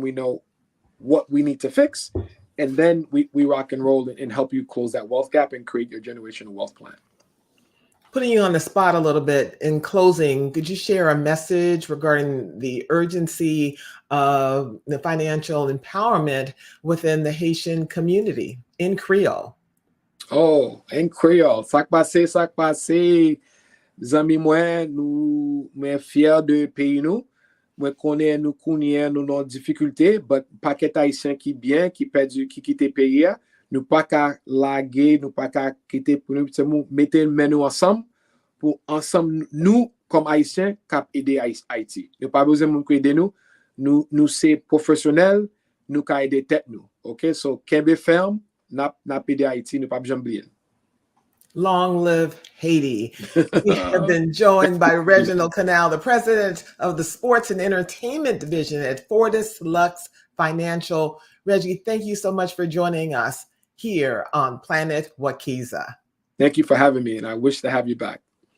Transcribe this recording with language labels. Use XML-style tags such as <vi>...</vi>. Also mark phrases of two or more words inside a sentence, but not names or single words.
<en>We know what we need to fix. And then we rock and roll and help you close that wealth gap and create your generational wealth plan. Putting you on the spot a little bit, in closing, could you share a message regarding the urgency of the financial empowerment within the Haitian community in Creole? Oh, in Creole.</en> <ht>Sak pase. Zami mwen, nou fier de pays nou. Mwen konnen nou kounyen nou nan difficulté, but paquet haïtien qui bien, qui quitte pays, nous pas ka lage, nous pas ka quitter pour nous mettre men nou ensemble pour ensemble nous comme haïtiens cap aider Haïti. Nous pas besoin moun aider nous c'est professionnel, nous ka aider tête nous. OK, so kembe ferme, n'a aider Haïti, nous pas besoin oublier.</ht> <en>Long live Haiti. We have been joined by Reginald Cannell, the president of the Sports and Entertainment Division at Fortis Lux Financial. Reggie, thank you so much for joining us here on Planet Wakiza. Thank you for having me, and I wish to have you back.</en>